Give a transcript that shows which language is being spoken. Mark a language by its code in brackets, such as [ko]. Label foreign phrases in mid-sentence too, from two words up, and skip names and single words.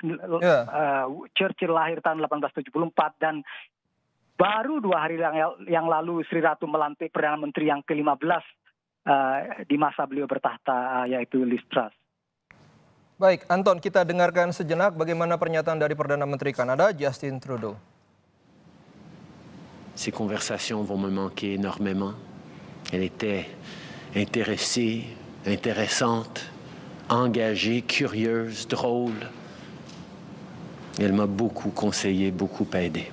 [id] Churchill lahir tahun 1874 dan baru 2 hari yang lalu Sri Ratu melantik Perdana Menteri yang ke-15 di masa beliau bertahta, yaitu Liz Truss. Baik, Anton, kita dengarkan sejenak bagaimana pernyataan dari Perdana Menteri Kanada Justin Trudeau. [fr] Ces conversations vont me manquer énormément. Elle était intéressée, intéressante, engagée, curieuse, drôle. Elle m'a beaucoup conseillé, beaucoup aidé.